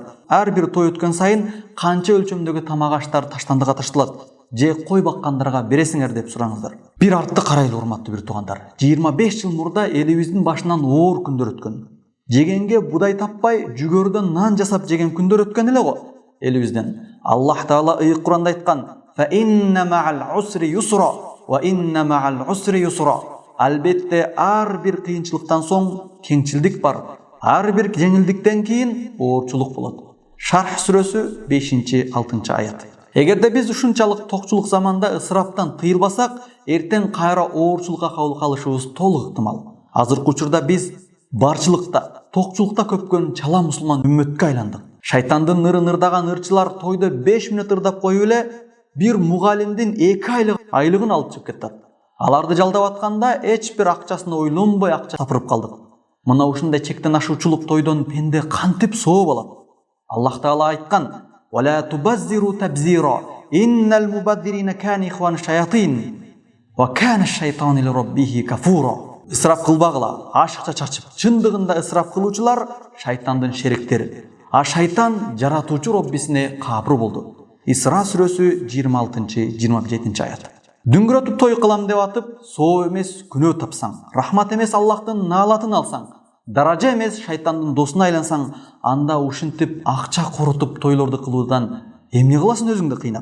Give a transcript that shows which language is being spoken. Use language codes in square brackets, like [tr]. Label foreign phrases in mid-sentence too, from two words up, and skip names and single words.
[ky] Ар бир той өткөн сайын канча өлчөмдөгү тамак аштар таштандыга ташталат, же кой баккандарга бересиңер деп сураңыздар. Бир артты карайлы, урматтуу бир туугандар. 25 жыл мурда элибиздин башынан оор күндөр өткөн. Жегенге будай таппай, жүгөрүдөн нан жасап жеген күндөр өткөн эле го элибизден. Аллах Таала Куранда айткан: [ar] «فإن مع العسر يسرا، وإن مع العسر يسرا». [ky] Албетте ар бир кыйынчылыктан соң кеңчилдик бар. Ар бир жеңилдиктен кийин оорчулук болот. Шарх сүрөсү 5-6 аят. Эгерде биз ушунчалык токчулук заманда ысыраптан тыйылбасак, эртең кайра оорчулукка калышыбыз толук ыктымал. Азыркы учурда биз барчылыкта, токчулукта көпкөн чала мусулман үммөткө айландык. Шайтандын нырын ырдаган ырчылар тойдо 5 мүнөт ырдап коюп эле бир мугалимдин 2 айлыгын алып чыгып кетет. Аларды жалдап атканда эч бир акчасын ойлонбой акча тапырып калдык. Мына ушундай чектен ашуучулук тойдон пенде кантип соо алат? Аллах Таала айткан: [ar] «ولا تبذر تبذيرا، إن المبذرين كانوا إخوان الشياطين، وكان الشيطان لربه كفورا». [ky] Ысырап кылбагыла, ашыкча чачып, чындыгында ысырап кылуучулар шайтандын шериктери. А шайтан жаратуучу Роббисине капыр болду. Исра сүрөсү 26-27 аят. Дүңгүрөтүп той кылам деп атып, соо эмес күнөө тапсаң, рахмат эмес Аллахтын наалатын алсаң, даража эмес шайтандын досуна айлансаң, анда ушинтип акча коротуп тойлорду кылуудан эмне кыласың өзүңдү кыйнап?